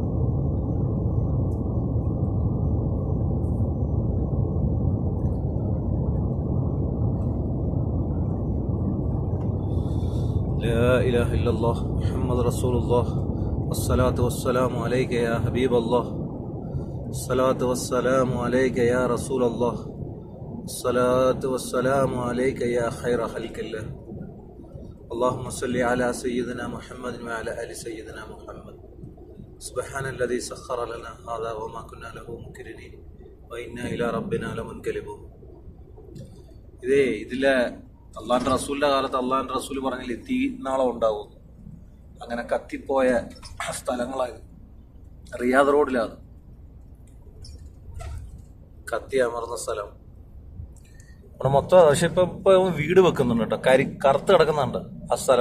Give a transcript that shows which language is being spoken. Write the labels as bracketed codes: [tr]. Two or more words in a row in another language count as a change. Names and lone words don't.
[ar] لا إله إلا الله محمد رسول الله، الصلاة والسلام عليك يا حبيب الله، الصلاة والسلام عليك يا رسول الله، الصلاة والسلام عليك يا خير خلق الله. اللهم صل على سيدنا محمد وعلى آل سيدنا محمد. سبحان الذي سخر لنا هذا وما كنا له مقرنين وإنا إلى ربنا لمنقلبون. [ml] ഇതിലെ അള്ളാന്റെ റസൂലിന്റെ കാലത്ത് അള്ളാന്റെ റസൂൽ പറഞ്ഞില്ലേ തീനാളം ഉണ്ടാവും. അങ്ങനെ കത്തിപ്പോയ സ്ഥലങ്ങളായത് റിയാദ് റോഡിലാണ് കത്തി അമർന്ന സ്ഥലം. അവിടെ മൊത്തം പക്ഷെ ഇപ്പൊ വീട് വെക്കുന്നുണ്ട് കേട്ടോ, കറുത്ത് കിടക്കുന്നുണ്ട് ആ സ്ഥലം.